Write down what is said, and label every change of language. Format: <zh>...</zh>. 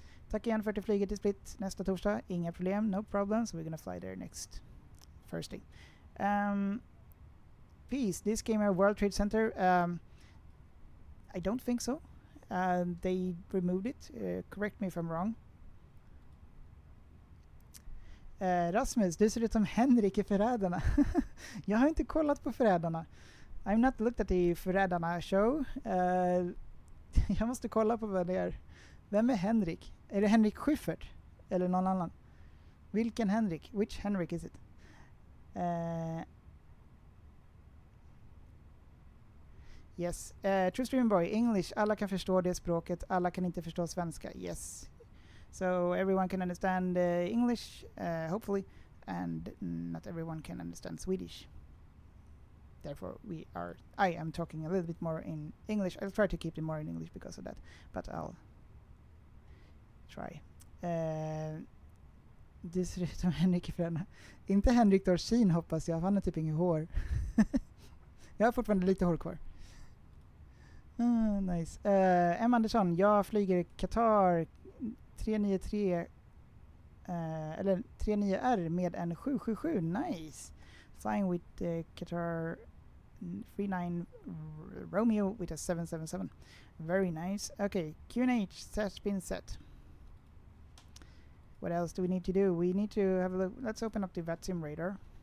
<sv>Tack igen för att du flyger till Split nästa torsdag. Inga problem,</sv> <en>no problem. So we're gonna fly there next Thursday. Peace. This game at World Trade Center. I don't think so. They removed it. Correct me if I'm wrong.</en> <sv>Rasmus, du ser ut som Henrik i Förrädarna. Jag har inte kollat på Förrädarna.</sv> <en>I'm not looked at the Förrädarna show.</en> <sv>Jag måste kolla på vad det är. Vem är Henrik? Är det Henrik Schyffert? Eller någon annan? Vilken Henrik?</sv> <en>Which Henrik is it? Yes. True Stream Boy, English.</en> <sv>Alla kan förstå det språket. Alla kan inte förstå svenska.</sv> <en>Yes. So everyone can understand English, hopefully. And not everyone can understand Swedish. Therefore, I am talking a little bit more in English. I'll try to keep it more in English because of that. But I'll try.</en> <sv>Det ser ut som Henrik i Fränna. Inte Henrik Dorsin hoppas jag. Han har typ inget hår. Jag har fortfarande lite hår kvar. Nice. Emma Andersson. Jag flyger Qatar 393 eller 39R med en 777.</sv> <en>Nice. Flying with Qatar 39 Romeo with a 777. Very nice. Okay, QNH has been set. What else do we need to do? We need to have a look. Let's open up the VATSIM radar.</en>